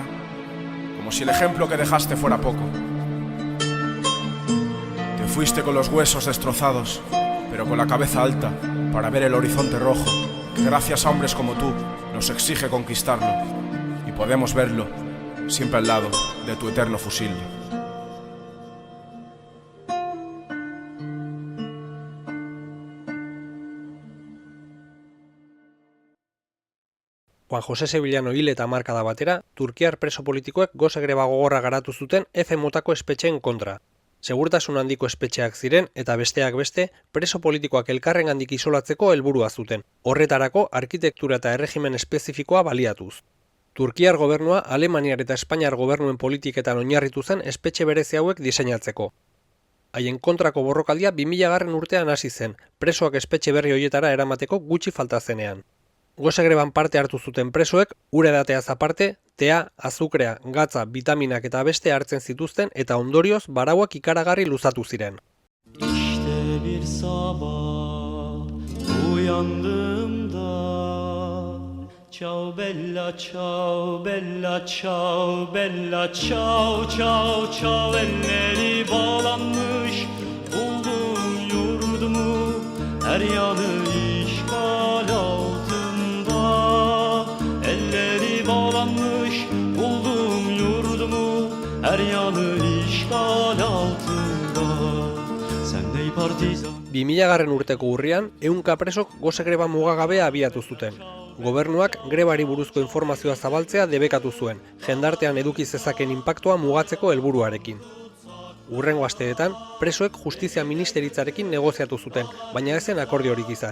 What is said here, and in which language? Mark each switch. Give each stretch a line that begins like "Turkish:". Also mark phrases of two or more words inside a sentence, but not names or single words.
Spanish: Como si el ejemplo que dejaste fuera poco. Te fuiste con los huesos destrozados, pero con la cabeza alta, para ver el horizonte rojo, que gracias a hombres como tú nos exige conquistarlo, y podemos verlo siempre al lado de tu eterno fusil.
Basque: Juan José Sevillano hil eta hamarkada batera, turkiar preso politikoek Gose greba gogorra garatu zuten F motako espetxeen kontra. Segurtasun handiko espetxeak ziren eta besteak beste, preso politikoak elkarrengandik isolatzeko helburua zuten. Horretarako arkitektura eta erregimen espezifikoa baliatuz. Turkiar gobernua Alemaniar eta Espainiar gobernuen politiketan oinarritu zen espetxe berezi hauek diseinatzeko. Haien kontrako borrokaldia 2000 urtean hasi zen, presoak espetxe berri hoietara eramateko gutxi falta zenean. gose greban parte hartu zuten presoek ura edateaz aparte, tea, azukrea, gatza, vitaminak eta beste hartzen zituzten eta ondorioz barauak ikaragarri luzatu ziren.
Turkish: İşte bir sabah uyandığımda
Italian: Ciao bella ciao bella ciao bella ciao ciao
Turkish: ciao elleri bağlanmış buldum yurdumu her yanı işgal altında elleri bağlanmış buldum yurdumu her yanı işgal altında sen dey partizan
Basque: 2000 urteko urrian, 100 presok gose greba mugagabea abiatu zuten. Gobernuak grebari buruzko informazioa zabaltzea debekatu zuen, jendartean eduki zezaken inpaktua mugatzeko helburuarekin. Hurrengo asteetan, presoek justizia ministeritzarekin negoziatu zuten, baina ez zen akordiorik izan.